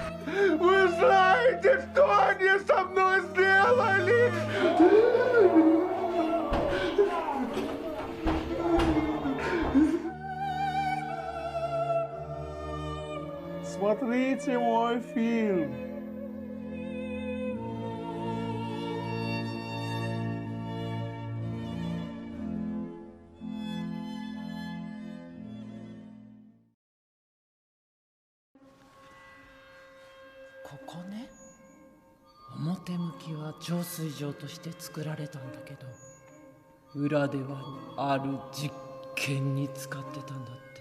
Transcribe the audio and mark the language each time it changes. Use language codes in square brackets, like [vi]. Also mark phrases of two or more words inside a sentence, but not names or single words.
[ru] Вы знаете, что они со мной сделали? Смотрите мой фильм. [ja] ここね、表向きは浄水場として作られたんだけど、裏ではある実験に使ってたんだって。